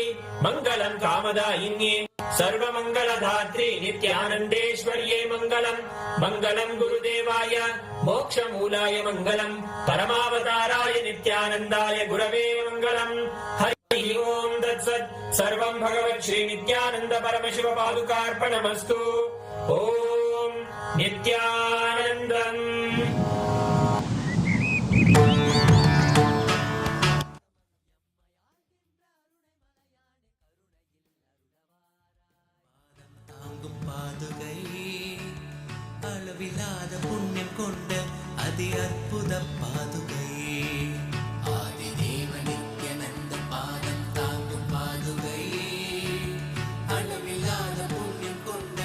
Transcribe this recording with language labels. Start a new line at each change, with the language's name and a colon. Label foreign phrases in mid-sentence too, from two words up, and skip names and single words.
Sanskrit: मङ्गलम् कामदायिन्ये सर्वमङ्गलधात्री नित्यानन्देश्वर्ये मङ्गलम् मङ्गलम् गुरुदेवाय मोक्षमूलाय मङ्गलम् परमावताराय नित्यानन्दाय गुरवे मङ्गलम् हरि ओम् तत्सत् सर्वम् भगवत् श्रीनित्यानन्द परमशिव पादुकार्पणमस्तु ॐ नित्यानन्दम्
Tamil: பாதுகை அளவில்லாத புண்ணியம் கொண்ட அதி அற்புத பாதுகை ஆதி தேவ நித்யானந்த பாதம் தாங்கும் பாதுகை அளவில்லாத புண்ணியம் கொண்ட